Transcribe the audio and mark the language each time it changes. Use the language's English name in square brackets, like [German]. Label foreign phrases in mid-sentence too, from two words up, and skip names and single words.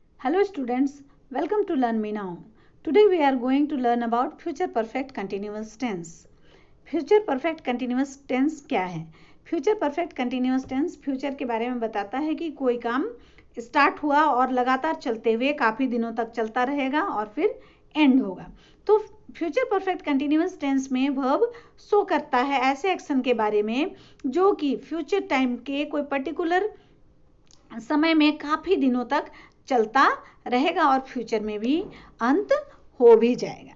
[English] Hello students, welcome to Learn Me Now. Today we are going to learn about future perfect continuous tense. Future perfect continuous tense [Hindi] क्या है? [English] Future perfect continuous tense [Hindi] फ्यूचर के बारे में बताता है कि कोई काम स्टार्ट हुआ और लगातार चलते हुए काफ़ी दिनों तक चलता रहेगा और फिर एंड होगा. तो [English] future perfect continuous tense [Hindi] में [English] verb show [Hindi] करता है ऐसे एक्शन के बारे में जो कि [English] future time [Hindi] के कोई पर्टिकुलर समय में काफ़ी दिनों तक चलता रहेगा और फ्यूचर में भी अंत हो भी जाएगा.